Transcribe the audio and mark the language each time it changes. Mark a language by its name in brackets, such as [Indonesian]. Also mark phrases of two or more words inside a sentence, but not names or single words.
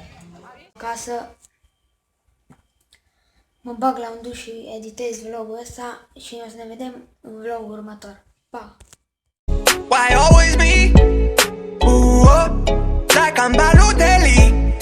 [Romanian] Ca să mă bag la un duș și editez vlogul ăsta și o să ne vedem în vlogul următor. Pa! [English] Why always me? Ooh, like I'm Balotelli.